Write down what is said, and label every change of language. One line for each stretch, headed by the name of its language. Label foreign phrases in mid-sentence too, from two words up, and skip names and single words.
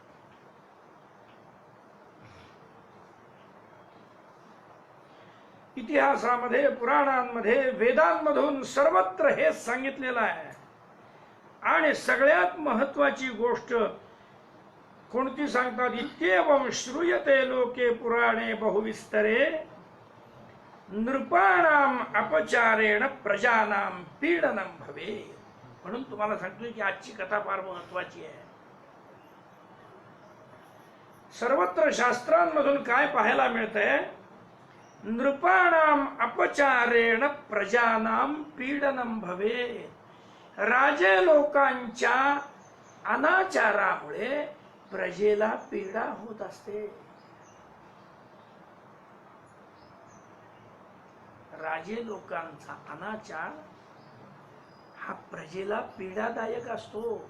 Marathi: इतिहासामध्ये, पुराणांमध्ये, वेदांमधून सर्वत्र हेच सांगितलेलं आहे. आणि सगळ्यात महत्वाची गोष्ट कोणती सांगतात?
Sanskrit: इत्येवं श्रूयते लोके पुराणे बहुविस्तरे नृपाणाम अपचारेण प्रजानाम पीडनम भवे.
Marathi: म्हणून तुम्हाला सांगतोय की आजची कथा फार महत्वाची आहे. सर्वत्र शास्त्रांमधून काय पाहायला मिळतंय?
Sanskrit: नृपाणाम अपचारेण प्रजानाम पीडनम भवे.
Marathi: राजे लोकांच्या अनाचारामुळे प्रजेला पीडा होत असते. राजे लोकांचा अनाचार हा प्रजेला पीडादायक असतो.